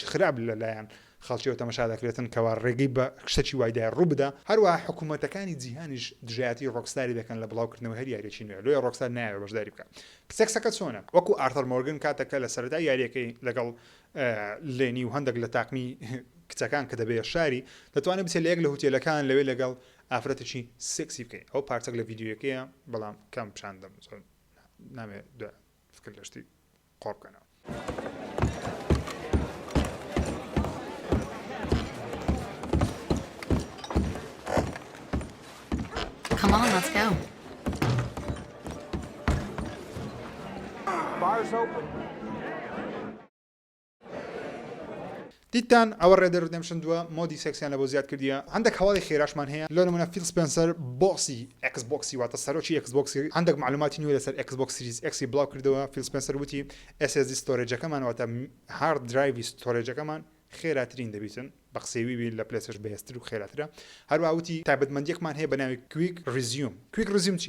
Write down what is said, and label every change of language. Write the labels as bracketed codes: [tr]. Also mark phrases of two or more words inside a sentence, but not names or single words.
[ckb] خراپ لەلایەن خەڵکی و تەماشا دەکرێتن کەوا ڕێگەی بە شتێکی وایدای ڕوو بدە هەروەها حکوومەتەکانی جیهانیش دژایەتی ڕۆکستاری دەکەن لە بڵاوکردنەوەی هەر یاریەکی نوێ لۆی ڕۆکستار نایە بەشداری بکە سێکسەکە چۆنە وەکو ئارتەر مۆرگن کاتەکە لە سەرەتا یاریەکەی لەگەڵ لێنی و هەندێک لە تاقمی کچەکان کە دەبێت شاری دەتوانێت بچێت لە یەک لە هوتێلەکان لەوێ لەگەڵ ئافرەتێکی سێکسی بکەیت ئەو پارچەک لە ڤیددیوەکەیە بەڵام کەم پیشاندەم نامێت فکر لە شتی قۆڕ بکەنەوە. [en] Come on, let's go. Bars open. [ckb] دیتان ئەوە ڕێدە ڕدەمشن دووە مۆدی سێکسیان لە بۆ زیاد کردیە هەندێک هەواڵی خێراشمان هەیە لۆ نمونە فیل سپێنسەر بۆکسی ئەکسبۆکسی واتە سەرۆکی ئەکسبۆکسی هەندێک معلوماتی نوێ لەسەر ئەکسبۆکس سیریز ئەکسی بڵاو کردەوە فیل سپێنسەر وتی SSD ستۆرێجەکەمان واتە [en] hard drive [ckb] ستۆرێجەکەمان خێراترین دەبیتن بە قسەوی لە پلێسش بەهێزتر و خێراترە هەروە وتی تایبەتمەندیەکمان هەیە بە ناوی کویک ریزیوم چییە